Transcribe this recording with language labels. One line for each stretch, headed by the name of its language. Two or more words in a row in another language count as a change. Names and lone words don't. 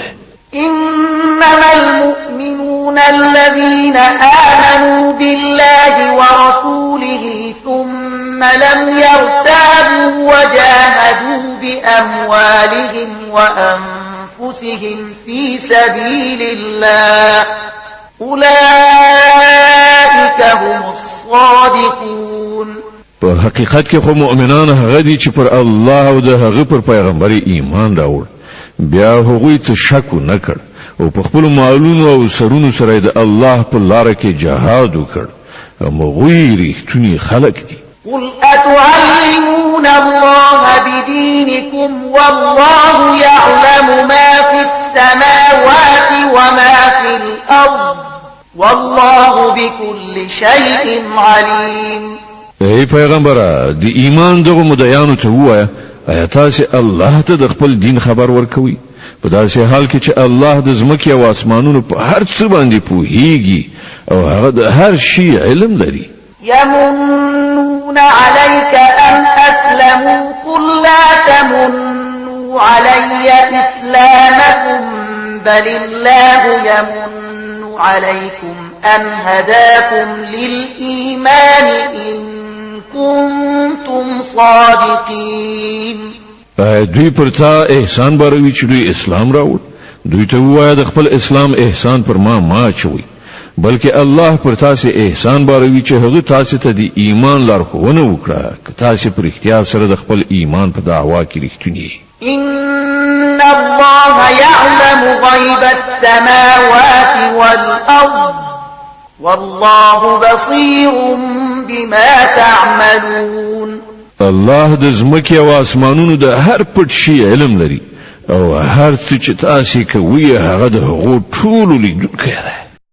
Arabic: إنما المؤمنون الذين آمنوا بالله ورسوله ثم لم يرتابوا وجاهدوا بأموالهم وأنفسهم في سبيل الله أولئك هم الصادقون.
Pashto: په حقیقت کې خو مؤمنان هغه دي چې پر الله او د هغه پر پیغمبر ایمان راوړ بیا هغوی ته شک نه کړ او په خپل مالونو او سرونو سره د الله په لار کې جهاد وکړ هغوی ریښتونی خلک دي.
Arabic: قل أتعلمون الله بدينكم والله يعلم ما في السماوات وما في الأرض والله بكل شيء عليم.
Pashto: ای پیغمبره د ایمان دغه مدعیانو ته وایه آیا تاسو الله ته د خپل دین خبر ورکوي په داسې حال کې چې الله د ځمکې او اسمانونو په هر څه باندې پوهیږي او هغه د هر شي علم لري.
Arabic: يمنون عليك أن أسلموا قل لا تمنوا علي إسلامكم بل الله يمن عليكم أن هداكم للإيمان إن كنتم صادقين.
Pashto: دوی پر تا احسان باروي چې دوی اسلام راوړ دوی ته وایي د خپل اسلام احسان پر ما چوي بلکې الله پر تاسو احسان باروي چې هغه تاسو ته د ایمان لارښوونه وکړه که تاسو پر اختیار سره د خپل ایمان په دعوا کې رښتونی.
Arabic: إن الله يعلم غيب السماوات والأرض والله بصير بما تعملون.
Pashto: الله د ځمکې او اسمانونو د هر پټ شي علم لري او هر څه چې تاسو کوي هغه د هغو ټولو لیدونکی دی.